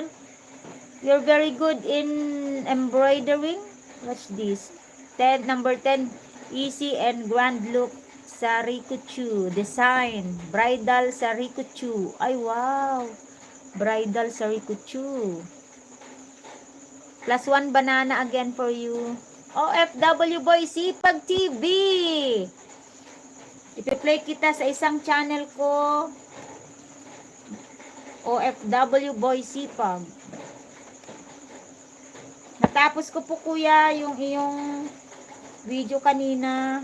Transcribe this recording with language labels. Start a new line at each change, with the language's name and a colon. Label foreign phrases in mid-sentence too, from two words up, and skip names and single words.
English: You're very good in embroidering. What's this? Number 10, easy and grand look. Sarikuchu design, bridal sarikuchu. Ay wow, bridal sarikuchu. +1 banana again for you. OFW Boy Sipag TV.
Filipino: Ipi-play kita sa isang channel ko. OFW Boy Sipag. Natapos ko po kuya yung iyong video kanina.